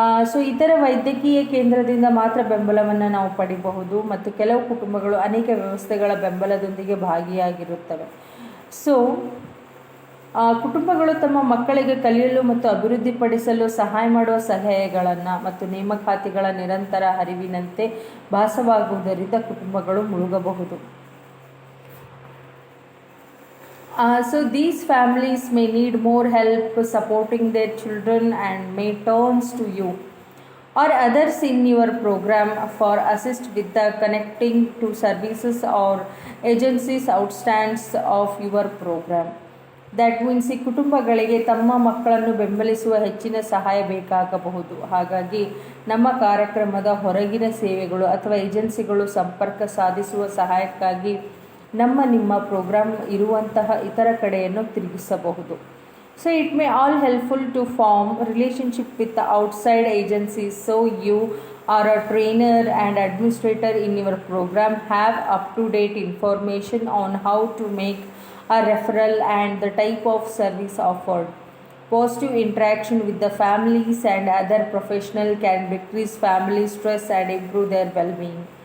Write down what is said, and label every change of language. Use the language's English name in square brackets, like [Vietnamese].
[Kannada] So ಇತರ ವೈದ್ಯಕೀಯ ಕೇಂದ್ರದಿಂದ ಮಾತ್ರ ಬೆಂಬಲವನ್ನು ನಾವು ಪಡೆಯಬಹುದು ಮತ್ತು ಕೆಲವು ಕುಟುಂಬಗಳು ಅನೇಕ ವ್ಯವಸ್ಥೆಗಳ ಬೆಂಬಲದೊಂದಿಗೆ ಭಾಗಿಯಾಗಿರುತ್ತವೆ. ಸೊ ಕುಟುಂಬಗಳು ತಮ್ಮ ಮಕ್ಕಳಿಗೆ ಕಲಿಯಲು ಮತ್ತು ಅಭಿವೃದ್ಧಿಪಡಿಸಲು ಸಹಾಯ ಮಾಡುವ ಸಲಹೆಗಳನ್ನು ಮತ್ತು ನೇಮಕಾತಿಗಳ ನಿರಂತರ ಹರಿವಿನಂತೆ ಭಾಸವಾಗುವುದರಿಂದ ಕುಟುಂಬಗಳು ಮುಳುಗಬಹುದು. [English] So these families may need more help supporting their children and may turn to you or others in your program for assist with the connecting to services or agencies outstands of your program. That means [Kannada] ಈ ಕುಟುಂಬಗಳಿಗೆ ತಮ್ಮ ಮಕ್ಕಳನ್ನು ಬೆಂಬಲಿಸುವ ಹೆಚ್ಚಿನ ಸಹಾಯ ಬೇಕಾಗಬಹುದು. ಹಾಗಾಗಿ ನಮ್ಮ ಕಾರ್ಯಕ್ರಮದ ಹೊರಗಿನ ಸೇವೆಗಳು ಅಥವಾ ಏಜೆನ್ಸಿಗಳು ಸಂಪರ್ಕ ಸಾಧಿಸುವ ಸಹಾಯಕ್ಕಾಗಿ ನಿಮ್ಮ ಪ್ರೋಗ್ರಾಮ್ ಇರುವಂತಹ ಇತರ ಕಡೆಯನ್ನು ತಿರುಗಿಸಬಹುದು. [English] So it may all helpful to form relationship with outside agencies. So you are a trainer and administrator in your programme have up to date information on how to make a referral and the type of service offered. Positive interaction with the families and other professionals can decrease family stress and improve their well-being.